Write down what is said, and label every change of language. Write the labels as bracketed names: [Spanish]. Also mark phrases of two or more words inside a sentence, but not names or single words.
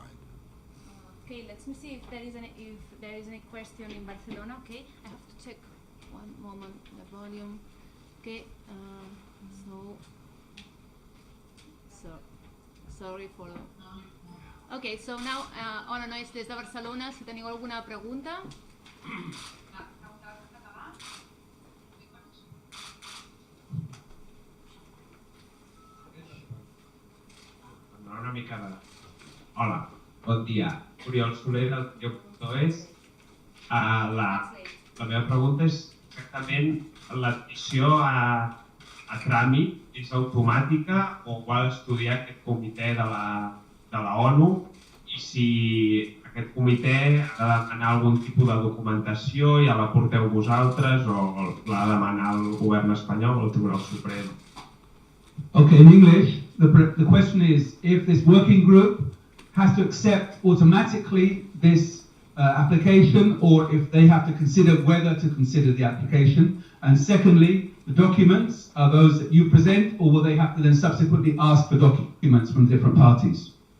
[English] Okay, let me see if there is any question in Barcelona. Okay, I have to check one moment the volume. Okay, so sorry for. Okay, so now [Catalan] hola nois des de Barcelona. Si teniu alguna pregunta. Una mica de... Hola, bon dia. Oriol Soler del Junqueras YouT. La meva pregunta és exactament l'admissió a tràmit és automàtica o ho ha d'estudiar aquest comitè de la ONU i si aquest comitè ha de demanar algun tipus de documentació, ja la porteu vosaltres o l'ha de demanar el govern espanyol o el Tribunal Suprem? [English] Okay, in English, the question is if this working group has to accept automatically this application or if they have to consider whether to consider the application. And secondly, the documents are those that you present or will they have to then subsequently ask for documents from different parties?